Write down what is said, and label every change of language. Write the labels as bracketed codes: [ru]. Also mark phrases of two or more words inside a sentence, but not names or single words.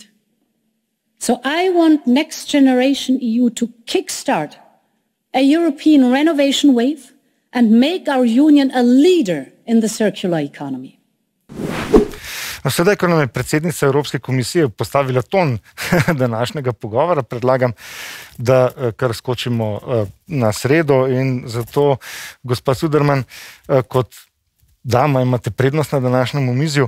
[en] So I want Next Generation EU to kickstart a European renovation wave and make our union a leader in the circular economy. [sl] Sedaj, ko nam je predsednica Evropske komisije postavila ton današnjega pogovora, predlagam, da kar skočimo na sredo in zato, gospa Cuderman, kot dama imate prednost na današnjem omizju.